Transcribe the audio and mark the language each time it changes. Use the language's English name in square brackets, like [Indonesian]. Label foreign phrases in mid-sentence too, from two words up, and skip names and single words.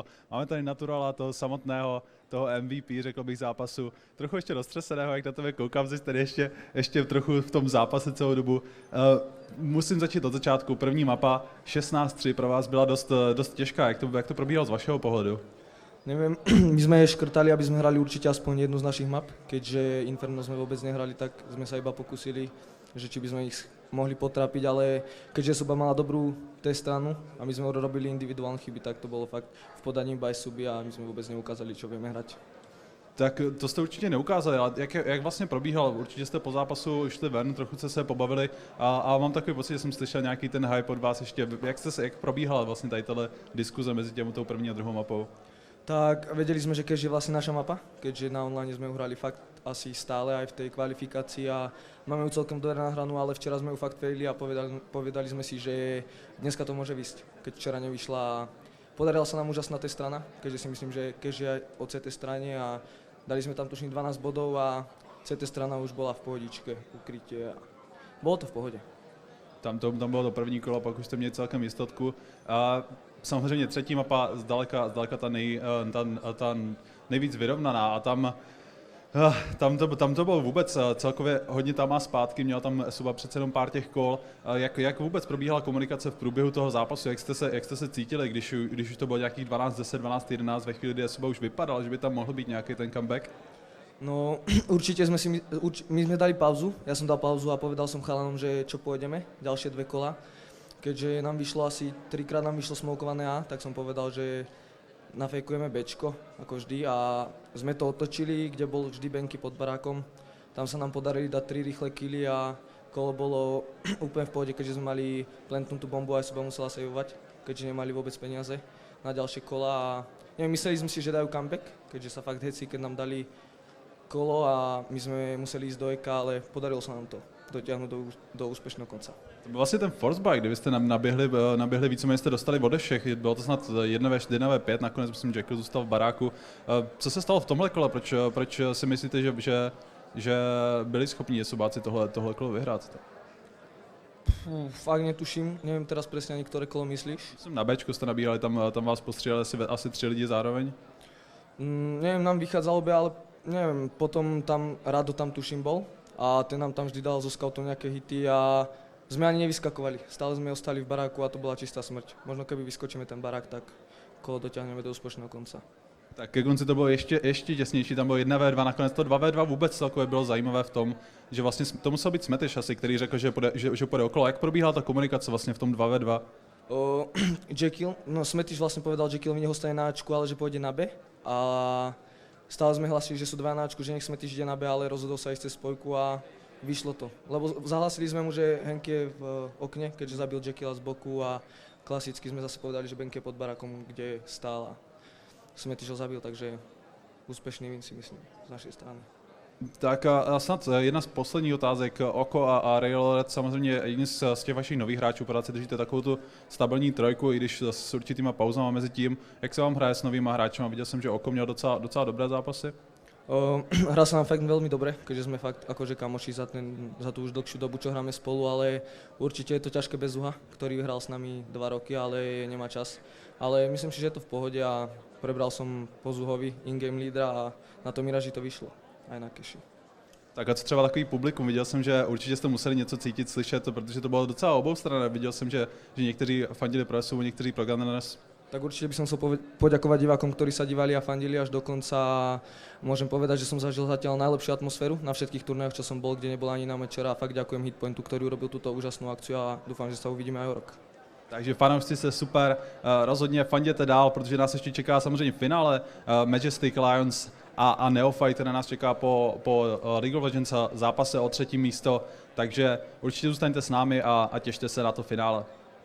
[Czech] Máme tady Naturala, toho samotného, toho MVP, řekl bych, zápasu. Trochu ještě roztřeseného, jak na tebe koukám, jsi tady ještě trochu v tom zápase celou dobu. Musím začít od začátku. První mapa 16-3 pro vás byla dost těžká. Jak to probíhalo z vašeho pohledu? [Slovak] Neviem, my sme škrtali, aby sme hrali určite aspoň jednu z našich map, keďže Inferno sme vôbec nehrali, tak sme sa iba pokúsili, že či by sme ich mohli potrapiť, ale keďže Suba mala dobrú stranu a my sme urobili individuálne chyby, tak to bolo fakt v podaní by Suby a my sme vôbec neukázali, čo vieme hrať. [Czech] Tak to jste určitě neukázali, ale jak vlastně probíhal? Určitě jste po zápasu šli ven, trochu jste se pobavili a mám takový pocit, že jsem slyšel nějaký ten hype od vás ještě. Jak probíhala vlastně tady tato diskuze mezi tou první a druhou mapou? [Slovak] Tak vedeli sme, že Cash je vlastne naša mapa, keďže na online sme ju hrali fakt asi stále aj v tej kvalifikácii a máme ju celkom dobre nahranú, ale včera sme ju fakt failili a povedali sme si, že dneska to môže výsť, keď včera nevyšla. Podarila sa nám úžasná strana, keďže si myslím, že Cash je aj o CT strane a dali sme tam tuším 12 bodov a CT strana už bola v pohodičke, ukrytie a bolo to v pohode. [Czech] Tam bylo to první kolo, pak už jste měli celkem jistotku. A samozřejmě třetí mapa zdaleka ta nejvíc vyrovnaná a tam to bylo vůbec celkově hodně tam a zpátky, měla tam Suba přece jenom pár těch kol. Jak vůbec probíhala komunikace v průběhu toho zápasu, jak jste se cítili, když už to bylo nějakých 12-10, 12-11 ve chvíli, kdy Suba už vypadal, že by tam mohl být nějaký ten comeback? [Slovak] No určite my sme dali pauzu, ja som dal pauzu a povedal som chalanom, že čo pôjdeme, ďalšie 2 kola. Keďže nám vyšlo asi 3-krát nám vyšlo smokované A, tak som povedal, že nafejkujeme Bčko, ako vždy a sme to otočili, kde bol vždy benky pod barákom. Tam sa nám podarili dať 3 rýchle killy a kolo bolo úplne v pohode, keďže sme mali plantnutú bombu a Suba musela saveovať, keďže nemali vôbec peniaze na ďalšie kola a neviem, mysleli sme si, že dajú comeback, keďže sa fakt heci, keď nám dali kolo a my sme museli ísť do EK, ale podarilo sa nám to dotiahnuť do úspešného konca. [Czech] To byl vlastně ten [English] force bike, [Czech] kdy jste naběhli víceméně jste dostali ode všech, bylo to snad 1v4, 1v5, nakonec myslím, že Jekyll zůstal v baráku. Co se stalo v tomhle kole, proč si myslíte, že byli schopni Subáci tohle kolo vyhrát? [Slovak] Fakt netuším, neviem teraz presne ani ktoré kolo myslíš. [Czech] Myslím, na Bčku jste nabíhali, tam vás postříleli asi 3 lidi zároveň? [Slovak] Neviem, nám vychádzalo by, ale neviem, potom tam Rado tam tuším bol a ten nám tam vždy dal zo scoutom nejaké hity a sme ani nevyskakovali. Stále sme ostali v baráku a to bola čistá smrť. Možno keby vyskočíme ten barák, tak kolo dotiahneme do úspešného konca. [Czech] Tak ke konci to bylo ještě těsnější, tam bylo 1v2, nakonec to 2v2 vůbec celkově bylo zajímavé v tom, že vlastně to musel být Smeteš asi, který řekl, že půjde okolo. Jak probíhala ta komunikace vlastně v tom 2v2? [Slovak] Jekyll, no Smeteš vlastne povedal, že Jekyll nech ostane na Ačku, ale že pôjde na B a stále sme hlasili, že sú 2 na Ačku, že nech Smeteš ide na B, ale rozhodol sa ísť cez spojku a vyšlo to. Lebo zahlasili sme mu, že Henk je v okne, keďže zabil Jekylla z boku a klasicky sme zase povedali, že Benk je pod barakom, kde stál a Smeteš ho zabil, takže úspešný win si myslím z našej strany. [Czech] Tak a snad jedna z posledních otázek. Oko a Railred, samozřejmě jedni z těch vašich nových hráčů, pořád držíte takovou tu stabilní trojku, i když s určitýma pauzama mezi tím. Jak se vám hraje s novýma hráčima? Viděl jsem, že Oko měl docela dobré zápasy. [Slovak] Hrá sa nám fakt veľmi dobre, keďže sme fakt akože kamoši za tú už dlhšiu dobu, čo hráme spolu, ale určite je to ťažké bez Zuha, ktorý hral s nami 2 roky, ale nemá čas. Ale myslím si, že je to v pohode a prebral som po Zuhovi in-game lídra a na to Miraži to vyšlo, aj na Cashi. [Czech] Tak a co třeba takový publikum? Viděl jsem, že určitě jste museli něco cítit, slyšet, protože to bylo docela oboustranné. Viděl jsem, že někteří fandili pro SU, někteří pro Gunners. [Slovak] Tak určite by som chcel poďakovať divákom, ktorí sa divali a fandili až do konca. Môžem povedať, že som zažil zatiaľ najlepšiu atmosféru na všetkých turnajoch, čo som bol, kde nebola ani na mečera a fakt ďakujem Hitpointu, ktorý urobil túto úžasnú akciu a dúfam, že sa uvidíme aj o rok. [Czech] Takže fanoušci se super, rozhodně fanděte dál, protože nás ještě čeká samozřejmě finále Majestic Lions a Neophyte, které nás čeká po League of Legends zápase o 3. místo, takže určitě zůstaňte s námi a těšte se na to finále.